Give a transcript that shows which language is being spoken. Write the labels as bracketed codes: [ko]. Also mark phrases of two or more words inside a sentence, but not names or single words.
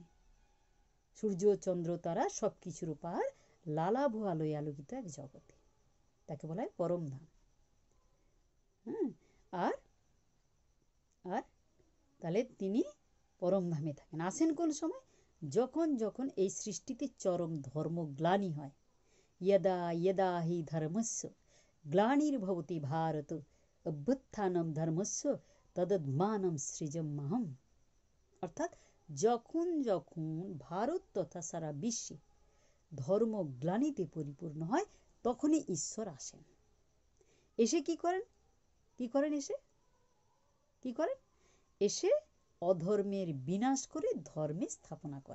[bn] সূর্য, চন্দ্র, তারা সব কিছুর ওপার লালাভ আলোয় আলোকিত এক জগতে, তাকে বলা হয় পরমধাম। হ্যাঁ, আর আর তাহলে তিনি পরমধামে থাকেন। আসেন কোন সময়? যখন যখন এই সৃষ্টিতে চরম ধর্মগ্লানি হয়। [sa] यदा यदा हि धर्मस्य ग्लानिर्भवति भारत अभ्युत्थानं धर्मस्य तदद्मानं सृजम्यहम्। [bn] অর্থাৎ যখন যখন ভারত তথা সারা বিশ্বে ধর্মগ্লানিতে পরিপূর্ণ হয়, তখনই ঈশ্বর আসেন। এসে কি করেন? কি করেন এসে? কি করেন? এসে অধর্মের বিনাশ করে ধর্মের স্থাপনা করেন।